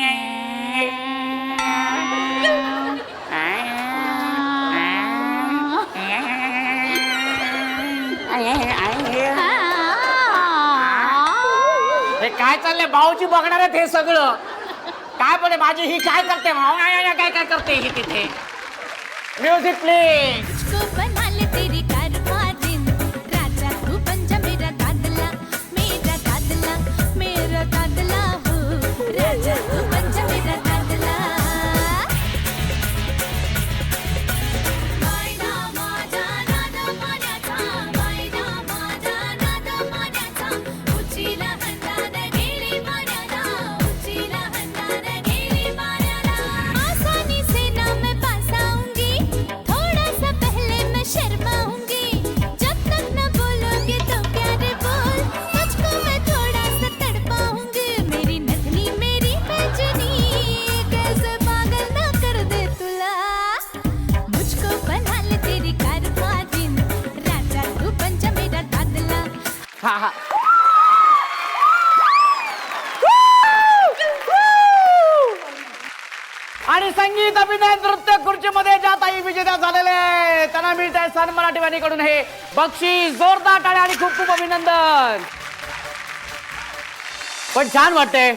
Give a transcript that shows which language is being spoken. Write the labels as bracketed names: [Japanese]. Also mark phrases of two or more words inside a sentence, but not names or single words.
[Marathi] हे काय चाललंय भाऊची बघणार आहेत हे सगळं काय पण माझी ही काय करते भाऊ काय काय करते ही तिथे [English] music please [Hindi] मुझको बना ले तेरी कारवारिन राजा तू बन जा मेरा दादला मेरा दादला मेरा दादला हो राजा तू बन जा मेरा दादला [Marathi] मायना माझा नाद मान्याचा मायना माझा नाद मान्याचा उचीला हंडान गेली मान्याला उचीला हंडान गेली [Hindi] मान्याला आसानी से ना मैं पास आऊंगी थोड़ा सा पहले मैं शर्माऊंगी जब तक न बोलोगे तो प्यारे बोल मुझको मैं थोड़ा सा तड़पाऊंगी मेरी नथनी मेरी पैजनी कैसे पागल ना कर दे तुला मुझको बना ले तेरी कारवारिन राजा तू बन जा मेरा दादला [Marathi] हा हा आणि संगीत अभिनय नृत्य खुर्चीमध्ये ज्या ताई विजेत्या झालेल्या आहेत त्यांना मिळत आहे सन मराठी वाहिनीकडून हे बक्षीस जोरदार टाळ्या आणि खूप खूप अभिनंदन पण छान वाटतंय